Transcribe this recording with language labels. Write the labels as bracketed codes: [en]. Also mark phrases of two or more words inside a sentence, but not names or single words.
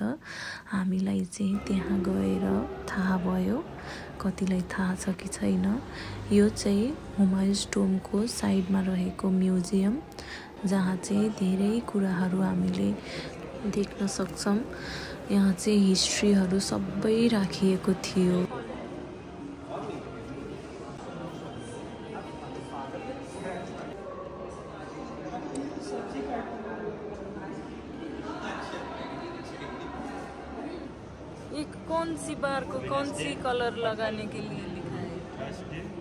[ne] हामीलाई चाहिँ त्यहाँ गएर थाहा भयो, कतिलाई थाहा छ कि छैन। यो चाहिँ हुमायूँस टोम्बको साइडमा रहेको म्युजियम, जहाँ चाहिँ धेरै कुराहरू हामीले देख्न सक्छौं। यहाँ चाहिँ हिस्ट्रीहरू सबै राखिएको थियो। [hi] एक कौन सी बार को कौन सी कलर लगाने के लिए लिखा है,